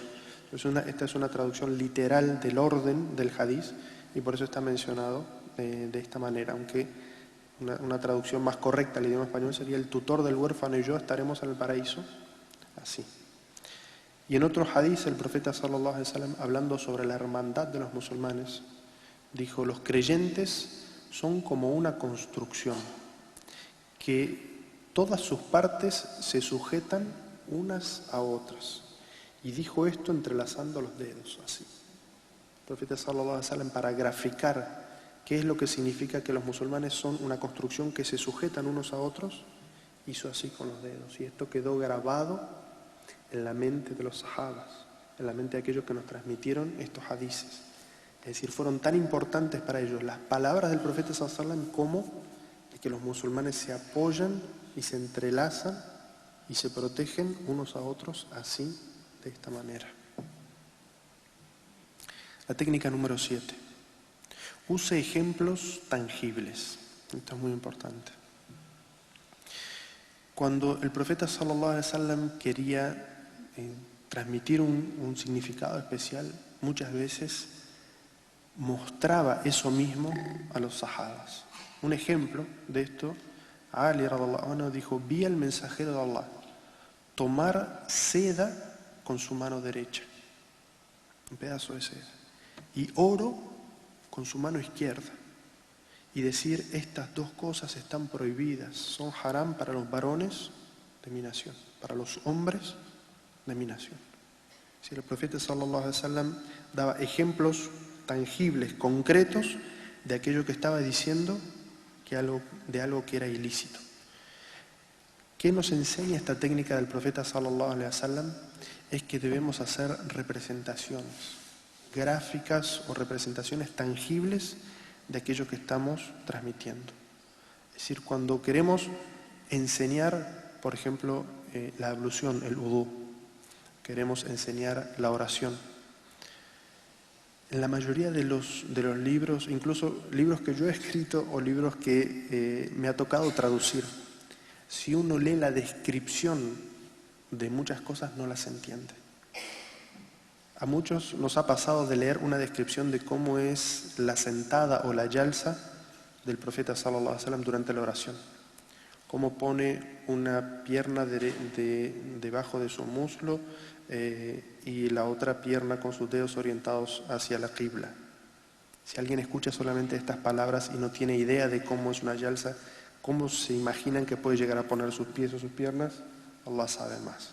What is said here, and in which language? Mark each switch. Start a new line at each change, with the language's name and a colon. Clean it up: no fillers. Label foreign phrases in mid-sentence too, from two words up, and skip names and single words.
Spanish: Entonces esta es una traducción literal del orden del hadís, y por eso está mencionado de esta manera, aunque una traducción más correcta al idioma español sería: el tutor del huérfano y yo estaremos en el paraíso así. Y en otro hadís, el profeta
Arabic: صلى الله عليه وسلم,
Spanish: hablando sobre la hermandad de los musulmanes, dijo: los creyentes son como una construcción, que todas sus partes se sujetan unas a otras, Y dijo esto entrelazando los dedos, así. El profeta
Arabic: صلى الله عليه وسلم,
Spanish: para graficar qué es lo que significa que los musulmanes son una construcción que se sujetan unos a otros, hizo así con los dedos. Y esto quedó grabado en la mente de los sahabas, en la mente de aquellos que nos transmitieron estos hadices. Es decir, fueron tan importantes para ellos las palabras del profeta
Arabic: صلى الله عليه وسلم
Spanish: como de que los musulmanes se apoyan y se entrelazan y se protegen unos a otros así, de esta manera. La técnica número 7. Use ejemplos tangibles. Esto es muy importante. Cuando el profeta
Arabic: صلى الله عليه وسلم
Spanish: quería transmitir un significado especial, muchas veces mostraba eso mismo a los sahabas. Un ejemplo de esto, Ali
Arabic: رضي الله عنه
Spanish: dijo: vi al mensajero de Allah tomar seda con su mano derecha, un pedazo de seda, y oro con su mano izquierda, y decir: estas dos cosas están prohibidas, son haram para los varones de mi nación, para los hombres de mi nación. Si el profeta
Arabic: صلى الله عليه وسلم
Spanish: daba ejemplos tangibles, concretos, de aquello que estaba diciendo, de algo que era ilícito. ¿Qué nos enseña esta técnica del profeta
Arabic: صلى الله عليه وسلم?
Spanish: Es que debemos hacer representaciones gráficas o representaciones tangibles de aquello que estamos transmitiendo. Es decir, cuando queremos enseñar, por ejemplo, la ablución, el udú, queremos enseñar la oración. En la mayoría de los libros, incluso libros que yo he escrito o libros que me ha tocado traducir, si uno lee la descripción de muchas cosas, no las entiende. A muchos nos ha pasado de leer una descripción de cómo es la sentada o la yalsa del profeta
Arabic: صلى الله عليه وسلم
Spanish: durante la oración. Cómo pone una pierna debajo de su muslo y la otra pierna con sus dedos orientados hacia la qibla. Si alguien escucha solamente estas palabras y no tiene idea de cómo es una yalsa, cómo se imaginan que puede llegar a poner sus pies o sus piernas, Allah sabe más.